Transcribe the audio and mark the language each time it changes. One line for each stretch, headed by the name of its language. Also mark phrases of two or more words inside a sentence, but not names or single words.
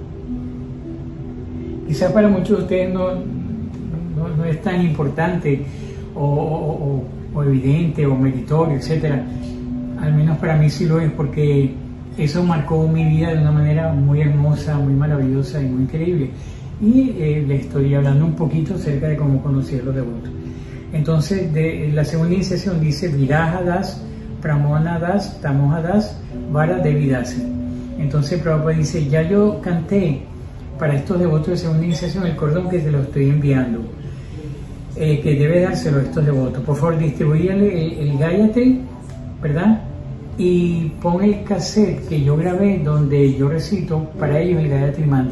Spanish: Quizás para muchos de ustedes no es tan importante o evidente o meritorio, etc. Al menos para mí sí lo es, porque eso marcó mi vida de una manera muy hermosa, muy maravillosa y muy increíble. Y le estoy hablando un poquito acerca de cómo conocí a los devotos. Entonces, de la segunda iniciación dice Viraja Das, Pramona Das, Tamoja Das, Vara Devi Dasi. Entonces Prabhupada dice, ya yo canté para estos devotos de segunda iniciación el cordón que te lo estoy enviando, que debe dárselo a estos devotos. Por favor, distribúyale el Gayatri, ¿verdad? Y pon el cassette que yo grabé donde yo recito para ellos el Gayatri Mantra.